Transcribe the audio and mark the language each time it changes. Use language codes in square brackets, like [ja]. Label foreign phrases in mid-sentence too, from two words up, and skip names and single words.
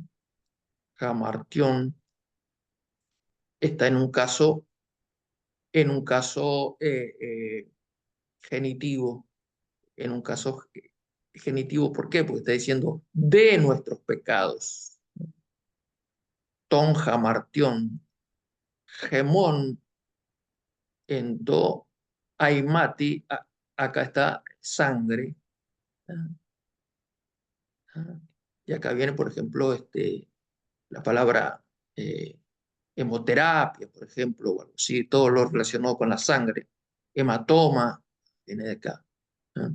[es] Jamartión está en un caso genitivo, en un caso genitivo, ¿por qué? Porque está diciendo de nuestros pecados. [el] τῶν ἁ, μαρτιῶν, ἡμῶν, ἐν τῷ, αἵματι, [es] acá está sangre. ¿Ah? ¿Ah? Y acá viene, por ejemplo, la palabra eh, hemoterapia, por ejemplo, o algo así, todo lo relacionado con la sangre. Hematoma, viene de acá. ¿Ah?